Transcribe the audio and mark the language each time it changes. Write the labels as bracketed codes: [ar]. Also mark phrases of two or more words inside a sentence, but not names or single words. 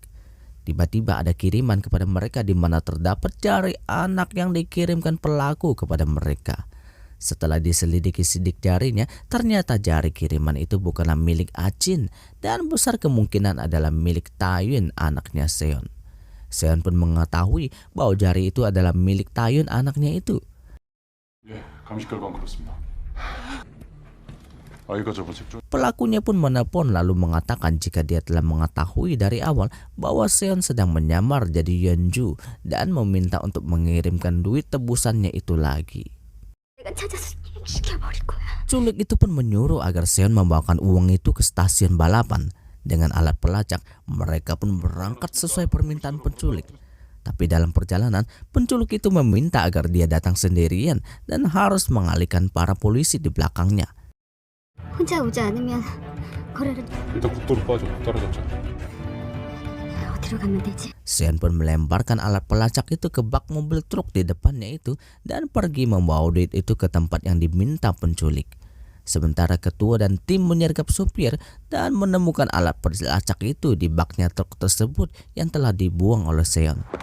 [id] Tiba-tiba ada kiriman kepada mereka di mana terdapat jari anak yang dikirimkan pelaku kepada mereka. Setelah diselidiki sidik jarinya, ternyata jari kiriman itu bukanlah milik Achin dan besar kemungkinan adalah milik Taeyun anaknya Seon. Seon pun mengetahui bahwa jari itu adalah milik Taeyun anaknya itu. [ko] 예, 감식 결과는 그렇습니다. 아이가 접은 색조 [id] Pelakunya pun menelpon lalu mengatakan jika dia telah mengetahui dari awal bahwa Seon sedang menyamar jadi Yeonju dan meminta untuk mengirimkan duit tebusannya itu lagi. [ko] 내가 찾아서 죽여버릴 거야. [id] Culik itu pun menyuruh agar Seon membawakan uang itu ke stasiun balapan. Dengan alat pelacak, mereka pun berangkat sesuai permintaan penculik. Tapi dalam perjalanan, penculik itu meminta agar dia datang sendirian dan harus mengalihkan para polisi di belakangnya. [ko] 혼자 오지 않으면 거래를 일단 국도로 빠져 따라잡자. 어디로 가면 되지? [id] Seon pun melemparkan alat pelacak itu ke bak mobil truk di depannya itu dan pergi membawa duit itu ke tempat yang diminta penculik. Sementara ketua dan tim menyergap supir dan menemukan alat pelacak itu di baknya truk tersebut yang telah dibuang oleh Seon.